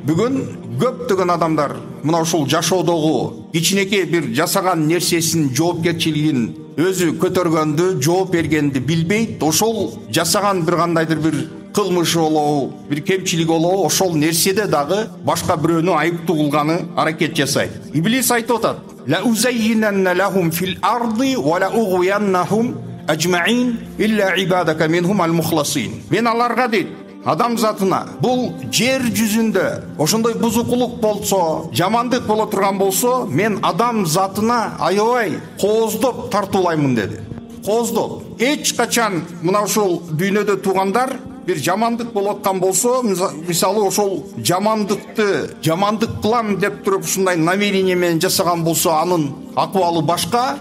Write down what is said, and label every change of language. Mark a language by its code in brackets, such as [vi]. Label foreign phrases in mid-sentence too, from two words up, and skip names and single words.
[ky] Бүгүн көптөгөн адамдар мына ушул жашоодогу кичинекей бир жасаган нерсесин жоопкерчилигин өзү көтөргөндү, жооп бергенди билбейт. Ошол жасаган бир кандайдыр бир кылмышы болобу, бир кемчилиги болобу, ошол нерседе дагы башка бирөөнү айыптуу кылганы аракет жасайт. Иблис айтып атат: [ar] "لأزينن لهم في الأرض ولأغوينهم أجمعين إلا عبادك منهم المخلصين." [ky] Мен аларга дейт, адамзатына бул жер жүзүндө ошондой бузукулук болсо, жамандык боло турган болсо, мен адамзатына аябай кооздоп тартуулаймын деди. Кооздоп. Эч качан мына ушул дүйнөдө туугандар bir жамандык болуп аткан болсо, мисалы ошол жамандык кылам деп туруп ушундай намерение менен жасаган болсо, анын акыбалы башка.